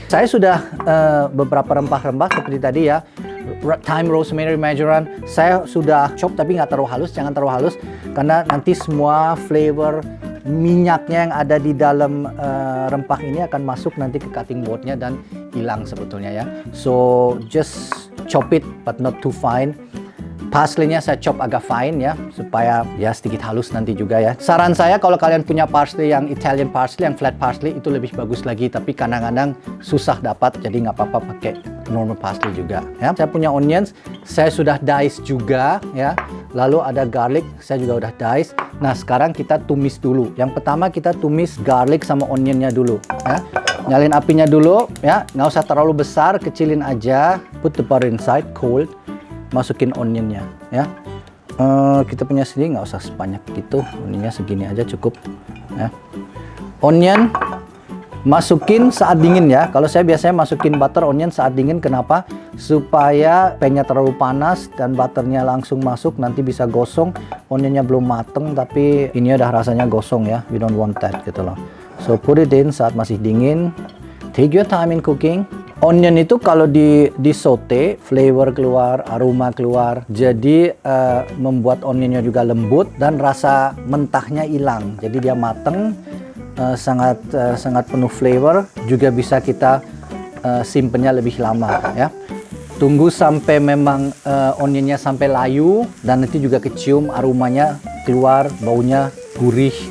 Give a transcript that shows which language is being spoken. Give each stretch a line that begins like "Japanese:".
Indonesian: Saya sudah beberapa rempah-rempah seperti tadi ya. Thyme, rosemary, marjoram. Saya sudah chop tapi nggak terlalu halus, jangan terlalu halus karena nanti semua flavor minyaknya yang ada di dalam rempah ini akan masuk nanti ke cutting boardnya dan hilang sebetulnya ya.
English: So just chop it but not too fine.
Indonesian: Parsley-nya saya chop agak fine ya supaya ya sedikit halus nanti juga ya. Saran saya kalau kalian punya parsley yang Italian parsley, yang flat parsley itu lebih bagus lagi, tapi kadang-kadang susah dapat jadi nggak apa-apa pakai normal parsley juga ya. Saya punya onions, saya sudah dice juga ya. Lalu ada garlic, saya juga udah dice. Nah sekarang kita tumis dulu. Yang pertama kita tumis garlic sama onionnya dulu ya. Nyalin apinya dulu ya, nggak usah terlalu besar, kecilin aja.
English: Put the butter inside, cold.
Indonesian: Masukin onionnya ya. Kita punya sendiri nggak usah sebanyak gitu, onionnya segini aja cukup ya. Onion masukin saat dingin ya. Kalau saya biasanya masukin butter onion saat dingin, kenapa? Supaya pennya terlalu panas dan butternya langsung masuk, nanti bisa gosong. Onionnya belum mateng tapi ini udah rasanya gosong ya.
English: We don't want that
Indonesian: gitu loh.
English: So put it in
Indonesian: saat masih dingin.
English: Take your time in cooking.
Indonesian: Onion itu kalau di saute, flavor keluar, aroma keluar. Jadi membuat onionnya juga lembut dan rasa mentahnya hilang. Jadi dia mateng, sangat penuh flavor. Juga bisa kita simpennya lebih lama ya. Tunggu sampai memang onionnya sampai layu dan nanti juga kecium aromanya keluar, baunya gurih.